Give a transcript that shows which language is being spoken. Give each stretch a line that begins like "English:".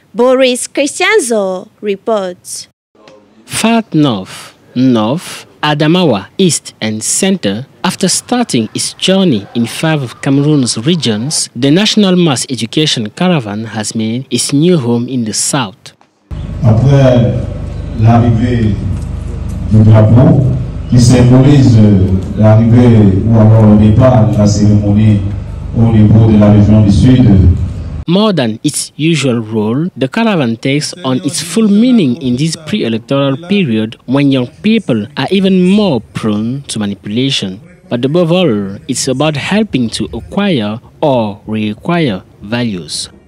English: Boris Christianzo reports. Far North, Adamawa, East and Center. After starting its journey in 5 of Cameroon's regions, the National Mass Education Caravan has made its new home in the south.
French: Après l'arrivée du drapeau, qui symbolise l'arrivée ou alors le départ de la cérémonie au niveau de la région du Sud,
English: more than its usual role, the caravan takes on its full meaning in this pre-electoral period when young people are even more prone to manipulation. But above all, it's about helping to acquire or reacquire values.